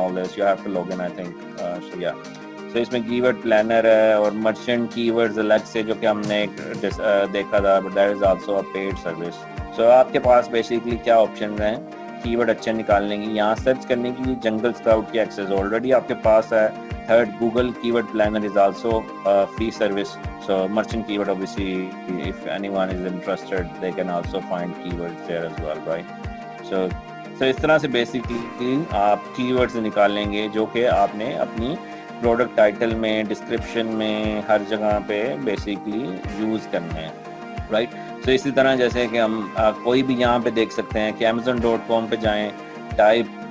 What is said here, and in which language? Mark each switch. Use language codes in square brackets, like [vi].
[en] All this you have to log in I think. [hi] सो या तो इसमें कीवर्ड प्लानर है और मर्चेंट कीवर्ड्स अलग से जो कि हमने देखा था, [en] But that is also a paid service. [hi] सो आपके पास बेसिकली क्या ऑप्शन हैं कीवर्ड अच्छे निकालने की, यहाँ सर्च करने की। जंगल स्काउट की एक्सेस ऑलरेडी आपके पास है। [en] Third, Google keyword planner is also free service. So merchant keyword obviously if anyone is interested they can also find keywords there as well, right? [hi] So इस तरह से बेसिकली आप keywords निकालेंगे जो कि आपने अपनी प्रोडक्ट टाइटल में, डिस्क्रिप्शन में, हर जगह पे बेसिकली यूज़ करने हैं, राइट। सो इसी तरह जैसे कि हम कोई भी यहाँ पे देख सकते हैं कि amazon.com पे जाएं, टाइप